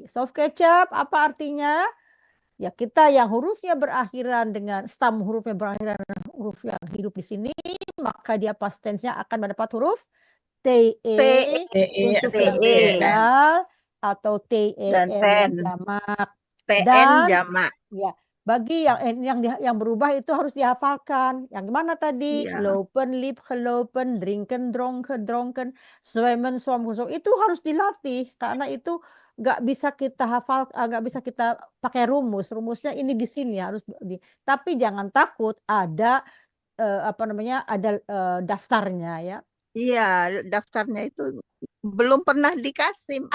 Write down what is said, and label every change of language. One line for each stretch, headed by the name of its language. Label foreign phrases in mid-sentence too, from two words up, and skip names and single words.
English: Soft ketchup
Indonesian: apa artinya? Ya kita yang hurufnya berakhiran dengan stem hurufnya berakhiran dengan huruf yang hidup di sini, maka dia
English: past tense-
Indonesian: nya akan mendapat huruf TE untuk yang tunggal atau TEN Dan ten. jamak. TN Dan jamak. ya, bagi yang berubah itu harus dihafalkan. Yang mana tadi? Iya.
Dutch: Lopen, lip, gelopen, drinken, dronken, zwemmen,
Indonesian: swam, itu harus dilatih karena itu nggak bisa kita hafal, nggak bisa kita pakai rumus. Rumusnya ini di sini harus tapi jangan takut ada ada daftarnya ya. Iya, daftarnya itu belum pernah dikasih.